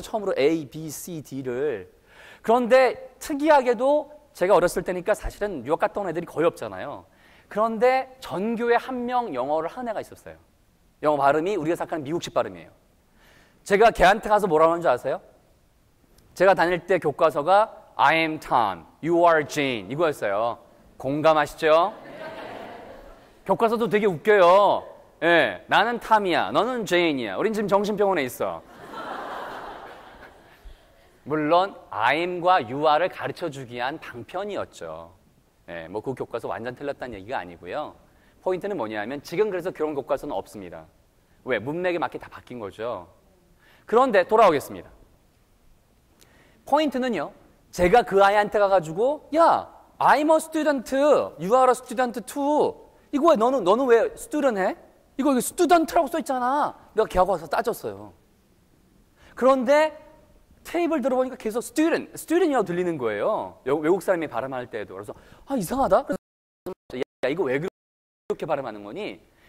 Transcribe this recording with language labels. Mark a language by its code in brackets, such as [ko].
[ko] 처음으로 A, B, C, D를. 그런데 특이하게도 제가 어렸을 때니까 사실은 유학 갔다 온 애들이 거의 없잖아요. 그런데 전교에 한 명 영어를 하는 애가 있었어요. 영어 발음이 우리가 생각하는 미국식 발음이에요. 제가 걔한테 가서 뭐라고 하는 줄 아세요? 제가 다닐 때 교과서가 [en] I am Tom, you are Jane [ko] 이거였어요. 공감하시죠? 교과서도 되게 웃겨요. 예, 나는 탐이야, 너는 제인이야. 우린 지금 정신병원에 있어. 물론 I am과 you are를 가르쳐주기 위한 방편이었죠. 예, 뭐 그 교과서 완전 틀렸다는 얘기가 아니고요. 포인트는 뭐냐면 지금 그래서 그런 교과서는 없습니다. 왜? 문맥에 맞게 다 바뀐 거죠. 그런데 돌아오겠습니다. 포인트는요. 제가 그 아이한테 가가지고 야, [en] I'm a student, you are a student too. [ko] 이거 왜 너는 왜 student 해? 이거 student라고 써있잖아. 내가 걔하고 와서 따졌어요. 그런데 테이블 들어보니까 계속 student이라고 들리는 거예요. 외국 사람이 발음할 때도. 그래서 이상하다. 그래서 야 이거 왜 그렇게 발음하는 거니?